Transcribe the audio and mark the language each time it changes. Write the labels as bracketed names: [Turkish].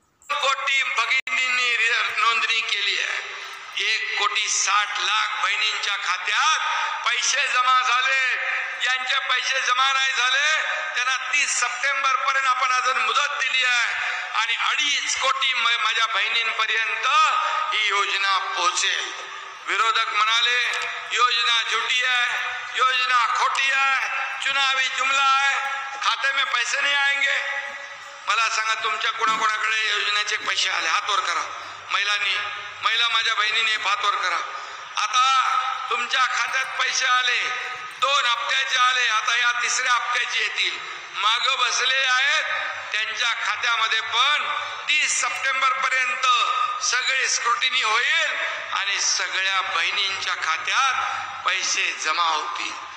[Marathi] कोटी भगिनींनी नोंदणी केली आहे. 1,60,00,000 बहिणींच्या खात्यात पैसे जमा झाले. ज्यांचे पैसे जमा नाही झाले त्यांना 30 सप्टेंबर पर्यंत आपण अजून मुदत दिली आहे आणि 2.5 कोटी माझ्या बहिणींपर्यंत ही योजना पोहोचेल. विरोधक म्हणाले [Hindi] योजना झूठी है, योजना खोटी है, चुनावी जुमला है, खाते में पैसे नहीं आएंगे. [Marathi] मला सांगा, तुमच्या कोणाकोणाकडे योजनेचे पैसे आले? हात वर करा. महिला माझ्या बहिणीने हात वर करा. आता तुमच्या खात्यात पैसे आले, 2 हप्त्याचे आले, आता या तिसऱ्या हप्त्याचे येतील. माग बसले आहेत त्यांच्या खात्यामध्ये पण 30 सप्टेंबर पर्यंत सगळी स्क्रुटिनी होईल आणि सगळ्या बहिणींच्या खात्यात पैसे जमा होतील.